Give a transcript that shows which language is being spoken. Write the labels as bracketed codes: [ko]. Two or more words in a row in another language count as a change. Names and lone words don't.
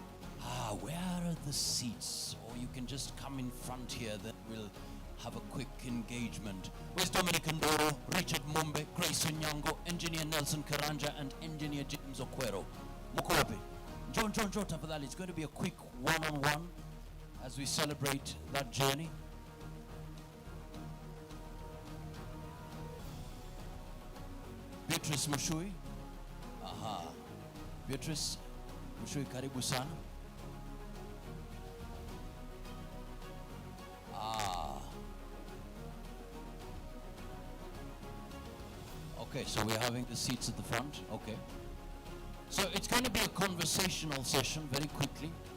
[en] Where are the seats? Or you can just come in front here, then we'll have a quick engagement. Where's Dominic Ndoro, Richard Mumbe, Grace Onyango, Engineer Nelson Karanja, and Engineer James Okwero? Mukobe, John, tafadhali. It's going to be a quick one-on-one as we celebrate that journey. Beatrice Mushui. Aha. [sw] Beatrice Mushui, karibu sana. [en] Okay, so we're having the seats at the front. Okay. So it's going to be a conversational session very quickly.